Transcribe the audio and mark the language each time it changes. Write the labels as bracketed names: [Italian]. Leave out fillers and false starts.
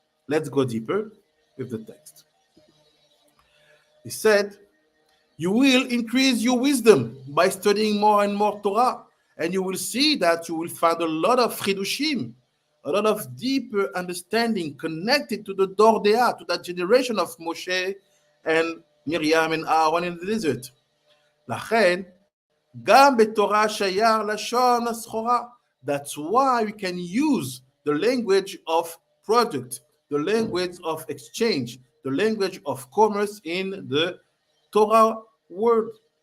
[English] Let's go deeper with the text. He said, you will increase your wisdom by studying more and more Torah, and you will see that you will find a lot of chidushim, a lot of deeper understanding connected to the Dordea, to that generation of Moshe and Miriam and Aaron in the desert. [Hebrew] לכן, גם בתורה שייר לשון הסחורה. [English] That's why we can use the language of product, the language of exchange, the language of commerce in the Torah word.